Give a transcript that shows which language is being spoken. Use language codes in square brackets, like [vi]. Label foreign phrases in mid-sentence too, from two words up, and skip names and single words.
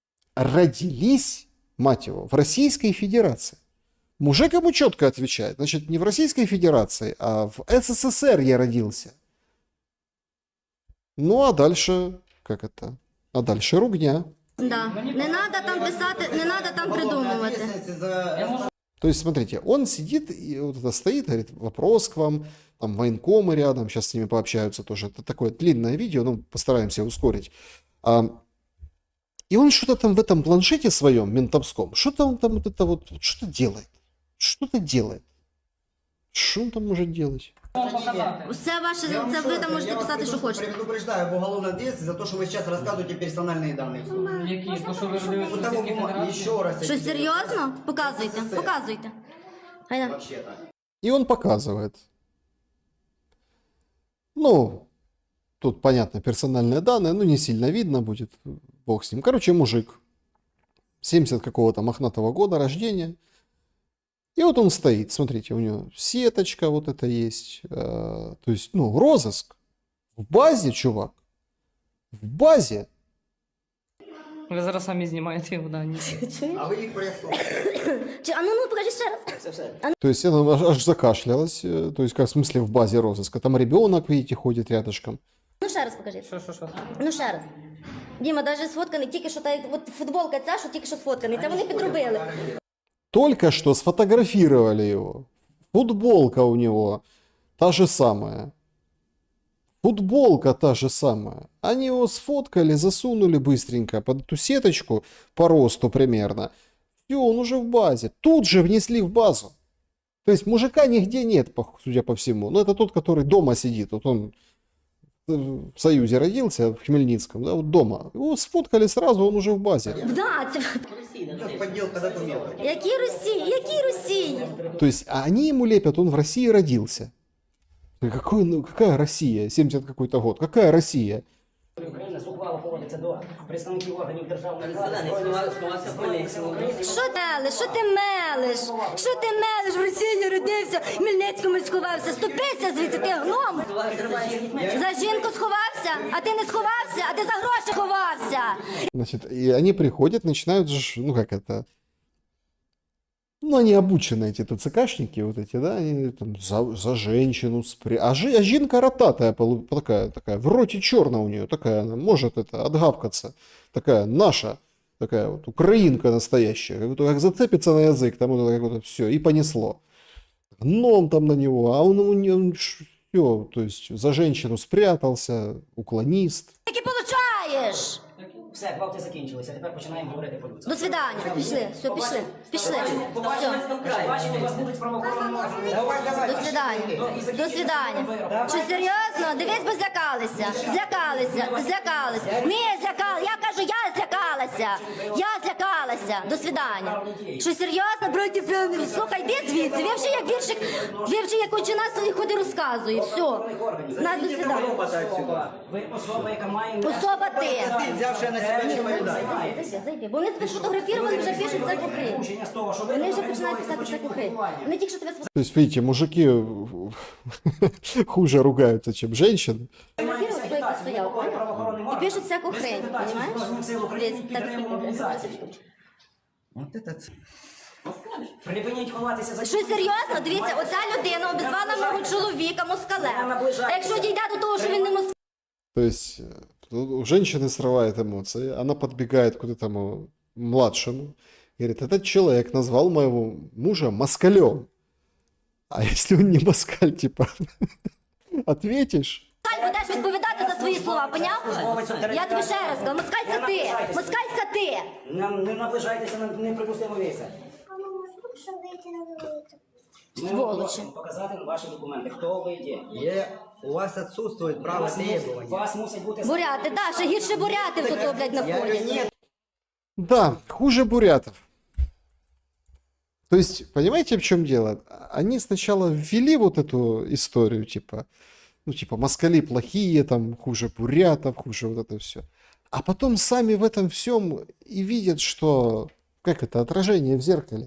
[ru] родились, мать его, в Российской Федерации. Мужик ему четко отвечает. Значит, не в Российской Федерации, а в СССР я родился. Ну, а дальше, как это? А дальше ругня. Да. [uk] Не треба там писати, не треба там придумувати. [ru] То есть, смотрите, он сидит и вот это стоит, говорит, вопрос к вам, там военкомы рядом, сейчас с ними пообщаются тоже. Это такое длинное видео, ну, постараемся ускорить. И он что-то там в этом планшете своем, ментовском, что-то он там вот это вот, что-то делает. Что-то делает. Что он там может делать? Все ваше, [uk] це ви там можете писати, що хочете. [ru] Предупреждаю об уголовной ответственности за то, что вы сейчас рассказываете персональные данные. [uk] Які? То, що ви родилися в [ru] Вот того [uk] Російській [ru] бумаг- [uk] Федерації? [ru] еще раз. [uk] Що, серйозно? Показуйте, показуйте. Гайда. [ru] Вообще-то. И он показывает. Ну, тут, понятно, персональные данные, ну, не сильно видно будет, бог с ним. Короче, мужик, 70 какого-то мохнатого года рождения. И вот он стоит, смотрите, у него сеточка вот это есть. То есть, ну, розыск. В базе, чувак. В базе. [uk] Ви зараз самі знімаєте його дані. [ru] А вы их прояснили. [uk] Чи, а ну покажи ще раз. [ru] То есть, она аж закашлялась. То есть, как в смысле в базе розыска. Там ребенок, видите, ходит рядышком. [uk] Ну ще раз покажи. Що? Ну ще раз. Діма, навіть сфотканий, тільки що та от футболка ця, що тільки що сфотканий. Це вони підробили. [ru] Только что сфотографировали его. Футболка у него та же самая. Футболка та же самая. Они его сфоткали, засунули быстренько под эту сеточку по росту примерно. Все, он уже в базе. Тут же внесли в базу. То есть мужика нигде нет, судя по всему. Но это тот, который дома сидит. Вот он в Союзе родился, в Хмельницком, да, вот дома. Его сфоткали сразу, он уже в базе. [uk] Да, це... [ru] Идет подделка документов. [uk] Які Росії? Які Росії? [ru] То есть а они ему лепят, он в России родился. Какой, ну, какая Россия? 70 какой-то год. Какая Россия? [uk] Що мелиш? Що ти мелиш? Що ти мелиш? В Росії родився, в Хмельницькому сховався. Ступися звідси, ти гном. За жінку сховався, а ти не сховався, а ти за гроші ховався. [ru] Значит, и они приходят, начинают, ну как это, ну они обучены, эти ТЦКшники вот эти, да, они там за женщину, а жинка ротатая такая, в роте черная у нее, такая, она может это, отгавкаться, такая наша, такая вот украинка настоящая, как зацепится на язык, там вот как вот все, и понесло. Гном там на него, а он все, то есть за женщину спрятался, уклонист. [uk] Як і получаєш? Все, гвалти закінчилися, тепер починаємо говорити по людях. До свидання. Пішли, все, пішли. Все. До свидання. До свидання. Що, серйозно? Дивись, бо злякалися. Злякалися. Ні, я кажу, я злякалася. До свидання. Що, серйозно, братів, слухай, йди звідси. Вивчи, як учина собі ходи розказує. Все. На, до свидання. Ви особа, яка має... Особа ти. [ru] Взявшая на себя неповидание. [uk] Зайди. Бо вони тебе сфотографували, вже пишуть всяку хрень. Вони вже починають писати всяку хрень. Вони тільки що тебе [ru] То есть, видите, мужики хуже ругаются, чем женщины. [uk] сфотографували, хто який стояв, понял? І пишуть всяку хрень, розумієш? [ru] Вот этот. [uk] Припиніть ховатися за... Що, серйозно? Дивіться, оця людина обізвала мого чоловіка москалем. А якщо дійде до того, що він не москалем, [ru] То есть у женщины срывает эмоции, она подбегает к вот этому младшему, говорит, этот человек назвал моего мужа москалем. А если он не москаль, типа, ответишь? [uk] будеш відповідати за свої слова, поняв? Я тобі ще раз кажу, москаль це ти. Москаль це ти. Не наближайтеся на неприпустимо місце. Сволочі. Показати ваші документи, хто ви є. [ru] У вас отсутствует право требования. [uk] Вас мусить бути... Буряти, да, ще гірше бурятів тут, блядь, находять. [ru] Да, хуже бурятов. То есть, понимаете, в чем дело? Они сначала ввели вот эту историю, типа, ну, типа, москали плохие, там, хуже бурятов, хуже вот это все. А потом сами в этом всем и видят, что, как это, отражение в зеркале.